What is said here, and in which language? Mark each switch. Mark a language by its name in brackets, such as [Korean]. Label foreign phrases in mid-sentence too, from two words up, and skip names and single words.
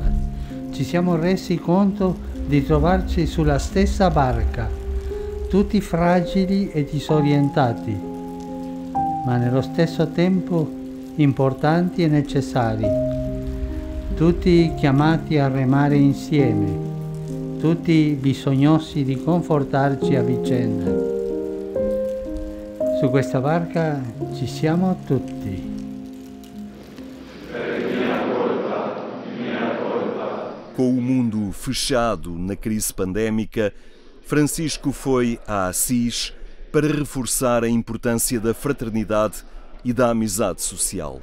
[Italian] Ci siamo resi conto di trovarci sulla stessa barca, tutti fragili e disorientati, ma nello stesso tempo importanti e necessari. Tutti chiamati a remare insieme, tutti bisognosi di confortarci a vicenda. Su questa barca ci siamo tutti. [Portuguese] Com o mundo fechado na crise pandémica, Francisco foi a Assis para reforçar a importância da fraternidade e da amizade social.